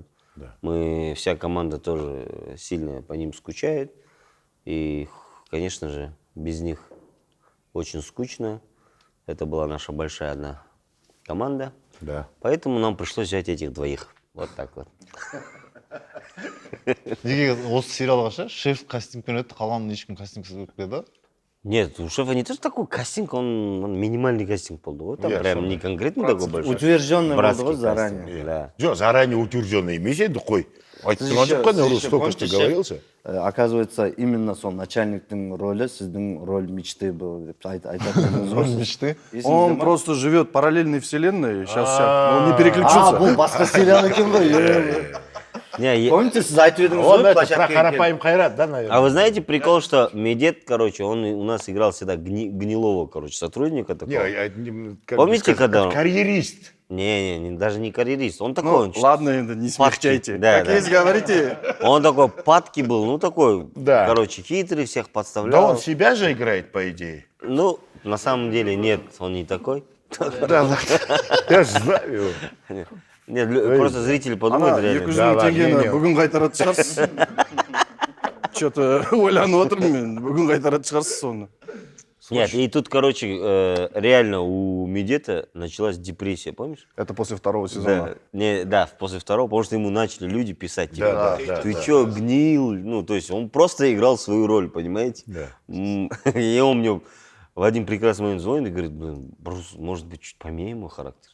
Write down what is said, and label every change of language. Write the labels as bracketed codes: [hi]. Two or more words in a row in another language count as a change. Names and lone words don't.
[ru] Да. Вся команда тоже сильно по ним скучает. И, конечно же, без них очень скучно. Это была наша большая одна команда. Да. Поэтому нам пришлось взять этих двоих. Вот так вот. [kk] неге осы сериалға ше шеф кастингпен өтті, қалғанын ешкім кастингсіз өтпеді да? [ru] Нет, у шефа не то, что такой кастинг, он минимальный кастинг был. Вот там Я прям сам- не конкретный такой большой. Утвержденный братский был заранее. кастинг, да. [kk] Жоқ, [ru] заранее утвержденный [kk] емес енді қой. Айтып тұрған жоқ қой, Сіз [ru] столько еще что говорился. Оказывается, именно [kk] сол начальниктің рөлі сіздің [ru] роль мечты был [kk] деп айтады дедіңіз ғой. [ru] мечты. Он просто живет в параллельной вселенной. Сейчас он не переключился. [kk] бұл басқа сериал екен ғой. [ru] Не, [kk] Помните, сіз айтып едіңіз [ru] Он [kk] ғой [ru] это про [kk] площадка екен. [ru] Карапаим Хайрат, да, А наверное? вы знаете прикол, что Медет, короче, он у нас играл всегда гнилого, короче, сотрудника Не, такого. как Помните, сказать, когда он- карьерист. Даже не карьерист. Он такой, Ну, он, ладно, это не смягчайте. Да, Как да. есть, говорите. он такой падкий был, ну такой, Да. короче, хитрый, всех Да подставлял. он себя же играет, по идее. Ну, на самом деле нет, он не такой. Да, ладно. Я же знаю его. Нет, просто зрители подумают [kk] Ана, [ru] реально. [kk] 200 [ru] Да, [kk] мың [ru] ладно, [kk] теңгені [ru] не. [kk] бүгін қайтаратын шығарсыз. Что-то ойланып отырмын мен. Бүгін қайтаратын шығарсыз соны. [ru] Нет, и тут, короче, реально у Медета началась депрессия, помнишь? Это после второго сезона. Да, после второго, потому что ему начали люди писать, типа, Да, да, ты да, чё, гнил? Ну, то есть он просто играл свою роль, понимаете? Да. И он мне в один прекрасный момент звонит и говорит, блин, Брус, может быть, чуть поменяем его характер?